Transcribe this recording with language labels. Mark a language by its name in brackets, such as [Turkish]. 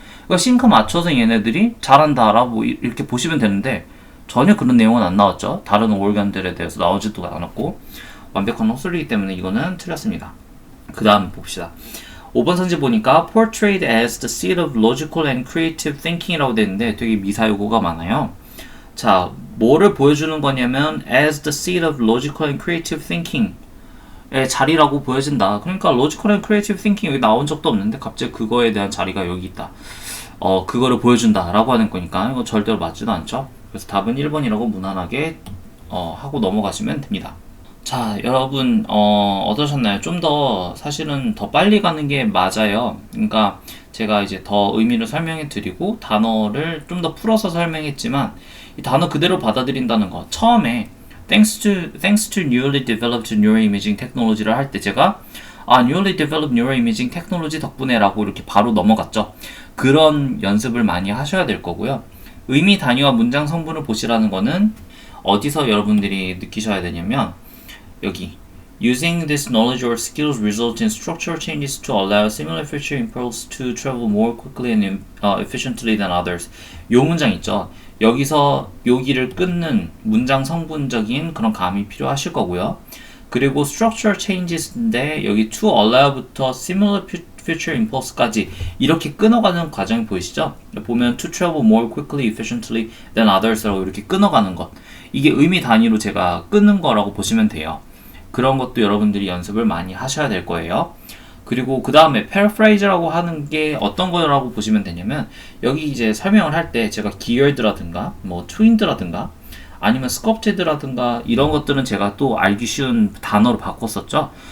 [Korean] 그러니까 싱크 맞춰서 얘네들이 잘한다라고 이렇게 보시면 되는데 전혀 그런 내용은 안 나왔죠. 다른 오르간들에 대해서 나오지도 않았고 완벽한 헛소리이기 때문에 이거는 틀렸습니다. 그 다음 봅시다. 5번 선지 보니까 [English] portrayed as the seat of logical and creative thinking [Korean] 이라고 되어 있는데 되게 미사여구가 많아요. 자, 뭐를 보여주는 거냐면 [English] as the seat of logical and creative thinking [Korean] 의 자리라고 보여진다. 그러니까 [English] logical and creative thinking [Korean] 여기 나온 적도 없는데 갑자기 그거에 대한 자리가 여기 있다. 그거를 보여준다 라고 하는 거니까 이거 절대로 맞지도 않죠. 그래서 답은 1번이라고 무난하게 하고 넘어가시면 됩니다. 자, 여러분 어떠셨나요? 좀 더 사실은 더 빨리 가는 게 맞아요. 그러니까 제가 이제 더 의미를 설명해 드리고 단어를 좀 더 풀어서 설명했지만 이 단어 그대로 받아들인다는 거 처음에 [English] thanks to newly developed neuroimaging technology [Korean] 를 할 때 제가 [English] newly developed neuroimaging technology [Korean] 덕분에 라고 이렇게 바로 넘어갔죠. 그런 연습을 많이 하셔야 될 거고요. 의미 단위와 문장 성분을 보시라는 거는 어디서 여러분들이 느끼셔야 되냐면 여기 [English] Using this knowledge or skills result in structural changes to allow similar future impulse to travel more quickly and efficiently than others. [Korean] 요 문장 있죠. 여기서 여기를 끊는 문장 성분적인 그런 감이 필요하실 거고요. 그리고 structural changes인데 여기 [English] to allow [Korean] 부터 [English] similar future impulse [Korean] 까지 이렇게 끊어가는 과정이 보이시죠? 보면 [English] to travel more quickly, efficiently than others [Korean] 라고 이렇게 끊어가는 것. 이게 의미 단위로 제가 끊는 거라고 보시면 돼요. 그런 것도 여러분들이 연습을 많이 하셔야 될 거예요. 그리고 그 다음에 paraphrase라고 하는 게 어떤 거라고 보시면 되냐면 여기 이제 설명을 할 때 제가 geared라든가 뭐 twinned라든가 아니면 sculpted라든가 이런 것들은 제가 또 알기 쉬운 단어로 바꿨었죠.